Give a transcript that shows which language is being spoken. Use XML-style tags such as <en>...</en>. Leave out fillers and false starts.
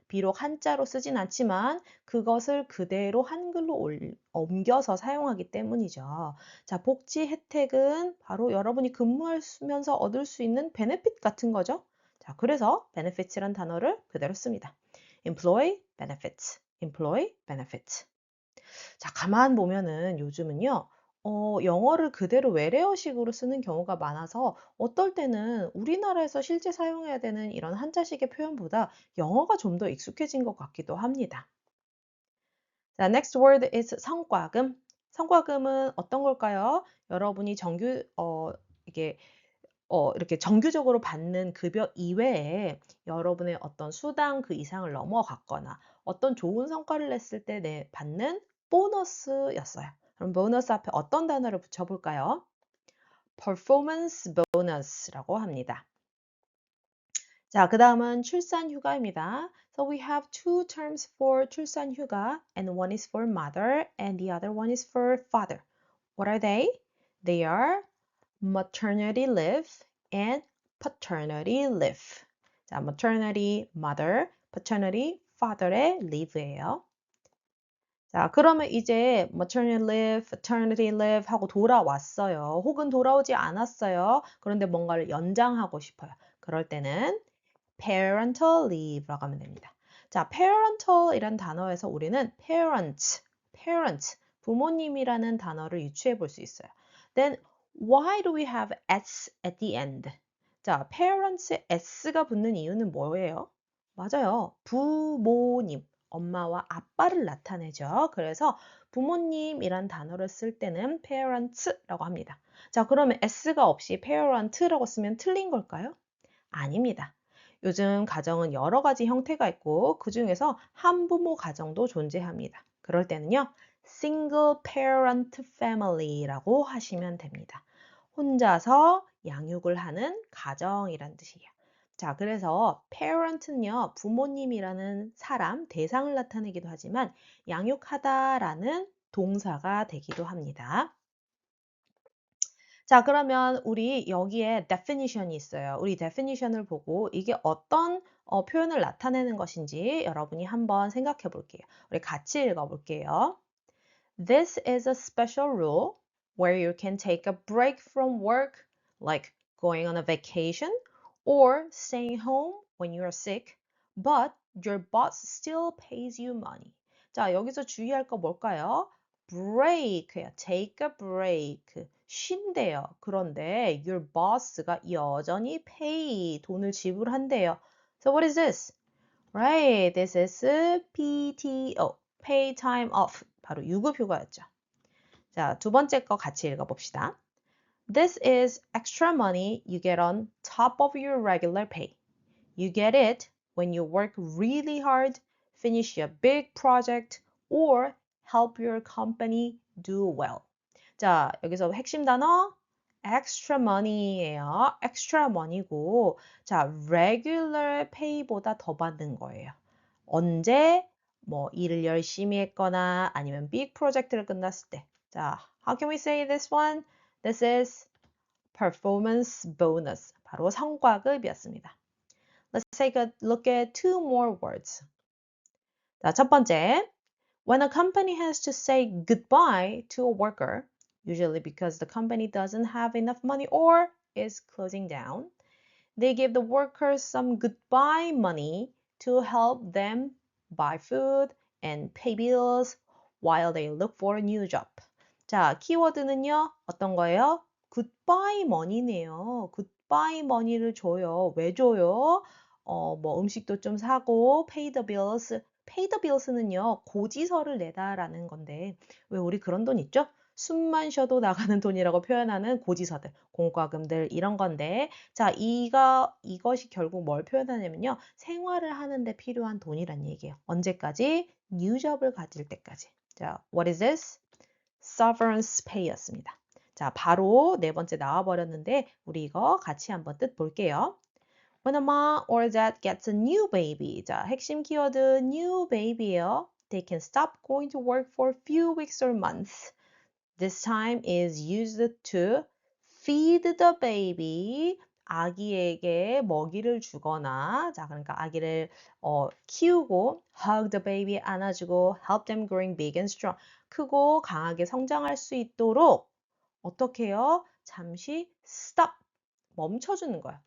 <ko>비록 한자로 쓰진 않지만 그것을 그대로 한글로 옮겨서 사용하기 때문이죠. 자, 복지 혜택은 바로 여러분이 근무하면서 얻을 수 있는 베네핏 같은 거죠. 자, 그래서 benefits란 단어를 그대로 씁니다.</ko> <en>employee benefits, employee benefits.</en> <ko>자, 가만 보면은 요즘은요, 영어를 그대로 외래어식으로 쓰는 경우가 많아서 어떨 때는 우리나라에서 실제 사용해야 되는 이런 한자식의 표현보다 영어가 좀 더 익숙해진 것 같기도 합니다.</ko> <en>자, next word is 성과금.</en> <ko>성과금은 어떤 걸까요? 여러분이 이게 이렇게 정규적으로 받는 급여 이외에 여러분의 어떤 수당 그 이상을 넘어갔거나 어떤 좋은 성과를 냈을 때 받는 보너스였어요. 그럼 보너스 앞에 어떤 단어를 붙여볼까요? performance bonus라고 합니다. 자, 그 다음은 출산휴가입니다.</ko> <en>So we have two terms for 출산휴가, and one is for mother and the other one is for father. What are they? They are maternity leave and paternity leave.</en> <ko>자, maternity, mother, paternity, father의 leave예요. 자, 그러면 이제 maternity leave, paternity leave 하고 돌아왔어요. 혹은 돌아오지 않았어요. 그런데 뭔가를 연장하고 싶어요. 그럴 때는 parental leave라고 하면 됩니다. 자, parental이란 단어에서 우리는 parent, 부모님이라는 단어를 유추해 볼 수 있어요.</ko> <en>Then why do we have s at the end?</en> <ko>자, parents에 s가 붙는 이유는 뭐예요? 맞아요. 부모님, 엄마와 아빠를 나타내죠. 그래서 부모님이란 단어를 쓸 때는 parents라고 합니다. 자, 그러면 s가 없이 parent라고 쓰면 틀린 걸까요? 아닙니다. 요즘 가정은 여러 가지 형태가 있고 그 중에서 한부모 가정도 존재합니다. 그럴 때는요, single parent family라고 하시면 됩니다. 혼자서 양육을 하는 가정이란 뜻이에요. 자, 그래서 parent는요, 부모님이라는 사람, 대상을 나타내기도 하지만 양육하다라는 동사가 되기도 합니다. 자, 그러면 우리 여기에 definition이 있어요. 우리 definition을 보고 이게 어떤 표현을 나타내는 것인지 여러분이 한번 생각해 볼게요. 우리 같이 읽어 볼게요.</ko> <en>This is a special rule where you can take a break from work, like going on a vacation or staying home when you are sick, but your boss still pays you money.</en> <ko>자, 여기서 주의할 거 뭘까요? break예요.</ko> <en>take a break.</en> <ko>쉰대요. 그런데</ko> <en>your boss</en> <ko>가 여전히 pay, 돈을 지불한대요.</ko> <en>So what is this? Right, this is PTO, pay time off.</en> <ko>바로 유급휴가였죠. 자, 두 번째 거 같이 읽어봅시다.</ko> <en>This is extra money you get on top of your regular pay. You get it when you work really hard, finish a big project, or help your company do well.</en> <ko>자, 여기서 핵심 단어 extra money예요. extra money고, 자, regular pay보다 더 받는 거예요. 언제? 뭐 일을 열심히 했거나 아니면 big 프로젝트를 끝났을 때.</ko> <en>자, how can we say this one? This is performance bonus.</en> <ko>바로 성과급이었습니다.</ko> <en>Let's take a look at two more words.</en> <ko>자, 첫 번째.</ko> <en>When a company has to say goodbye to a worker, usually because the company doesn't have enough money or is closing down, they give the workers some goodbye money to help them buy food and pay bills while they look for a new job.</en> <ko>자, 키워드는요, 어떤 거예요? goodbye money네요. goodbye money를 줘요. 왜 줘요? 뭐 음식도 좀 사고,</ko> <en>pay the bills.</en> <ko>pay the bills는요, 고지서를 내다라는 건데, 왜 우리 그런 돈 있죠? 숨만 쉬어도 나가는 돈이라고 표현하는 고지서들, 공과금들 이런 건데, 자, 이것이 결국 뭘 표현하냐면요, 생활을 하는데 필요한 돈이란 얘기예요. 언제까지? new job을 가질 때까지.</ko> <en>자, what is this?</en> <ko>severance pay였습니다. 자, 바로 네 번째 나와버렸는데 우리 이거 같이 한번 뜻 볼게요.</ko> <en>When a mom or dad gets a new baby.</en> <ko>자, 핵심 키워드 new baby예요.</ko> <en>They can stop going to work for a few weeks or months. This time is used to feed the baby.</en> <ko>아기에게 먹이를 주거나, 자, 그러니까 아기를 키우고,</ko> <en>hug the baby,</en> <ko>안아주고,</ko> <en>help them growing big and strong.</en> <ko>크고 강하게 성장할 수 있도록 어떻게 해요? 잠시 stop, 멈춰주는 거예요.</ko>